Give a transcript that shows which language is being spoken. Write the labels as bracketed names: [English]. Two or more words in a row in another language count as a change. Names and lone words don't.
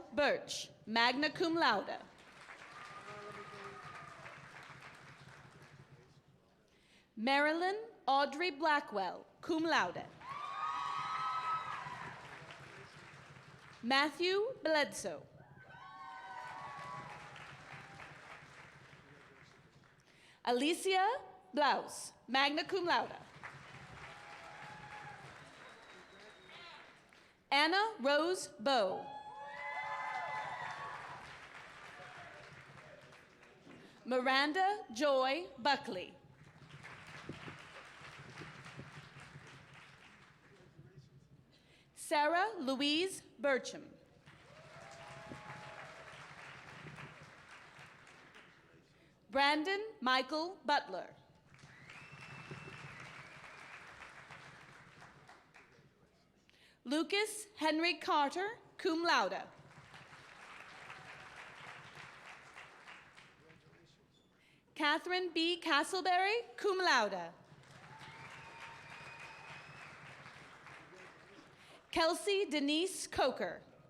[Latin] Birch, magna cum laude. [English] Marilyn Audrey Blackwell, [Latin] cum laude. [English] Matthew Bledsoe. [Latin] Alicia Blouse, magna cum laude. [English] Anna Rose Bowe. Miranda Joy Buckley. Sarah Louise Burcham. Brandon Michael Butler. Lucas Henry Carter, [Latin] cum laude. [English] Catherine B. Castleberry, [Latin] cum laude. [English] Kelsey Denise Coker.